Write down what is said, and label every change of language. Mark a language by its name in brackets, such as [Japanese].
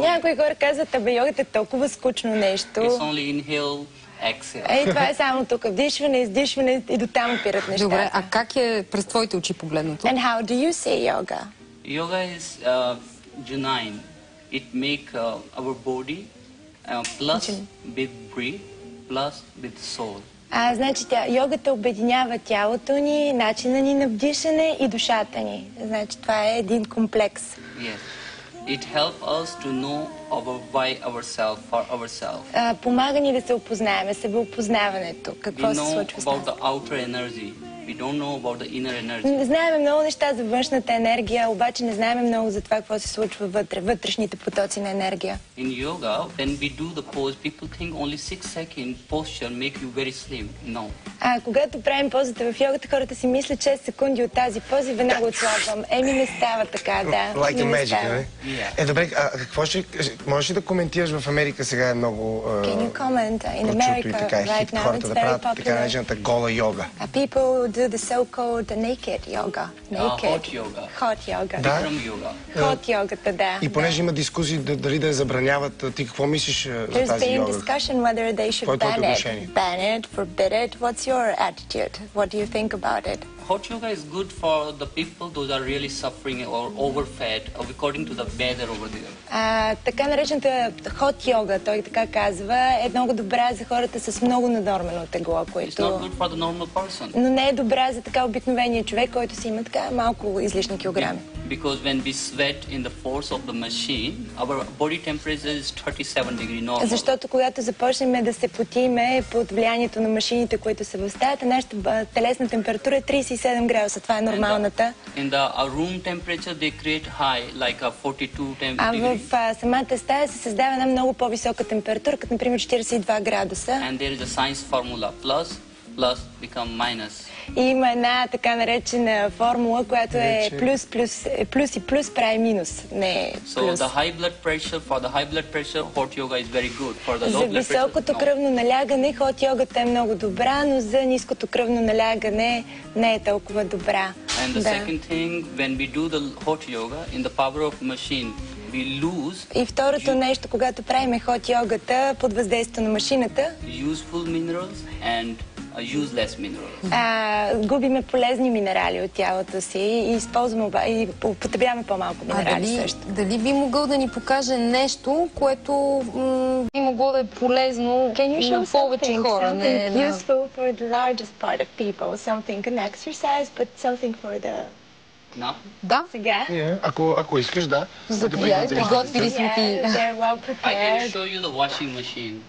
[Bulgarian] Някои хора казват, йогата е толкова скучно нещо. [English] It's only inhale. [Bulgarian] Това е само тук. Вдишване, издишване и до там опират нещата. Добре, а как е през твоите очи погледнато? [English] And how do you see yoga? Yoga is genuine. It make our body plus with breath, plus with soul. [Bulgarian] Значи йогата обединява тялото ни, начина ни на вдишане и душата ни. Значи това е един комплекс. [English] Yes. It helps us to know why ourselves, for ourselves. [Bulgarian] Помага ни да се опознаем, себеопознаването. Какво се случва с нас? [English] We know about the outer energy. We don't know about the inner energy. [Bulgarian] Знаем много неща за външната енергия, обаче не знаем много за това, какво се случва вътре, вътрешните потоци на енергия. [English] In yoga, when we do the pose, people think only 6-second posture make you very slim. No. [Bulgarian] Когато правим позата в йогата, хората си мислят 6 секунди от тази поза и веднага отслабвам. Не става така, да. [English] Like a magic, [Bulgarian] не? Добре, какво ще... Можеш ли да коментираш в Америка сега е много... [English] Can you comment? In America right now it's very popular. [Bulgarian] Така наречената гола йога. [English] People do the so-called naked yoga. Hot yoga. Hot yoga. Bikram yoga. [Bulgarian] Hot йогата, да. И понеже има дискусии дали да я забраняват, ти какво мислиш за тази йога? [English] There's been discussion whether they should ban it, forbid it. What's your attitude? What do you think about it? Hot yoga is good for the people those are really suffering or overfed, according to the weather over there. [Bulgarian] Така наречената hot йога, той така казва, е много добра за хората с много наднормено тегло, което... [English] It's not good for the normal person. [Bulgarian] Но не е добра за така обикновения човек, който си има така малко излишни килограми. [English] Because when we sweat in the force of the machine, our body temperature is 37 degree normal. [Bulgarian] Защото когато започнем да се потиме под влиянието на машините, които са в стаята, нашата телесна температура е 37 градуса. Това е нормалната. [English] In the room temperature they create high, like a 42 degree. [Bulgarian] В самата стая се създава една много по-висока температура, като например 42 градуса. [English] And there is a science formula, plus become minus. [Bulgarian] И има една така наречена формула, която е плюс и плюс прави минус, не плюс. [English] So the high blood pressure, for the high blood pressure, hot yoga is very good. For the low blood pressure, [Bulgarian] за високото кръвно налягане, хот йогата е много добра, но за ниското кръвно налягане не е толкова добра. [English] And the second thing, when we do the hot yoga, in the power of machine, we lose. [Bulgarian] И второто нещо, когато правим хот йогата под въздействието на машината, [English] useful minerals and useless minerals. [Bulgarian] Губиме полезни минерали от тялото си и и употребяваме по-малко минерали също. Дали би могъл да ни покаже нещо, което би могло да е полезно на повече хора? [English] Something useful for the largest part of people. Something an exercise, but something for the... No? [Bulgarian] Да. Сега? Ако искаш, да. Заповядай, приготвили сме ти. [English] They're well prepared. I can show you the washing machine.